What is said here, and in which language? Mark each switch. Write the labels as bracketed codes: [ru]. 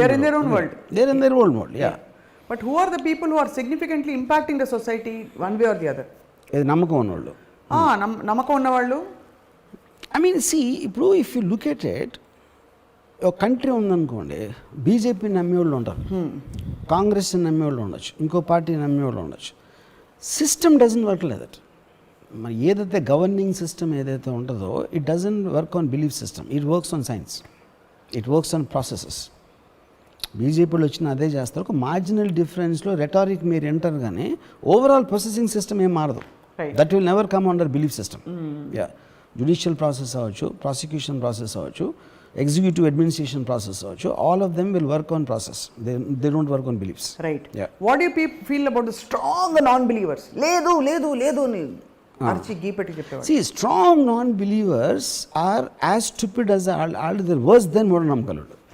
[en] They are in their own world. They are in their own world. Yeah. But who are the people who are significantly impacting the society one way or the other? [te] ఏది నమ్మకం ఉన్నవాళ్ళు. నమ్మకం ఉన్నవాళ్ళు. [en] I mean see, [te] ఇప్పుడు [en] if you look at it, [te] ఒక country ఉందనుకోండి, BJP నమ్మేవాళ్ళు ఉంటారు, కాంగ్రెస్ నమ్మేవాళ్ళు ఉండొచ్చు, ఇంకో పార్టీ నమ్మేవాళ్ళు ఉండొచ్చు. [en] System doesn't work like that. [te] మరి ఏదైతే గవర్నింగ్ సిస్టమ్ ఏదైతే ఉంటుందో, [en] It doesn't work on belief system, it works on science, it works on processes. [te] బీజేపీలో వచ్చిన అదే చేస్తారు. ఒక మార్జినల్ డిఫరెన్స్లో రెటారిక్ మీరు ఎంటర్, కానీ ఓవరాల్ ప్రాసెసింగ్ సిస్టమ్ ఏం మారదు. [en] That will never come under belief system. [te] Judicial process అవ్వచ్చు, ప్రాసిక్యూషన్ ప్రాసెస్ అవ్వచ్చు, [en] Executive administration process అవ్వచ్చు, all of them will work on process. They don't work on beliefs. Right. What do you feel about the strong non believers? [te] లేదు లేదు లేదు అని అర్చి గీపెట్టి చెప్పేవారు. [en] See, strong non-believers are as stupid as all the worse than మూఢనమ్మకాలు.